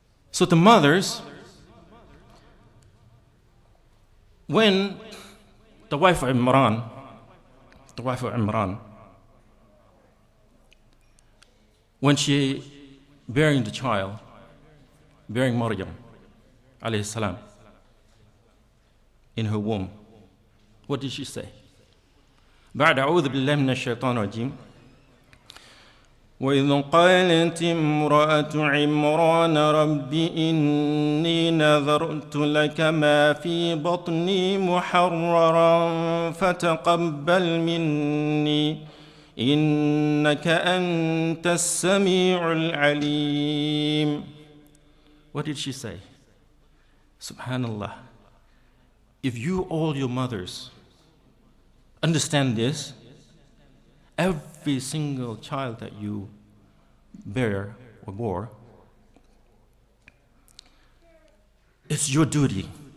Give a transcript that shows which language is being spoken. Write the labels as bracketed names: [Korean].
[English] So the mothers, when the wife of Imran, when she bearing the child, bearing Maryam, alayhi salam, in her womb, what did she say? [Arabic] بعد أعوذ بالله من الشيطان الرجيم وإذ قالت امرأة عمران رب إني نذرت لك ما في بطني محررا فتقبل مني إنك أنت السميع العليم. [English] What did she say? Subhanallah. If you, all your mothers, understand this, every single child that you bear or bore, it's your duty.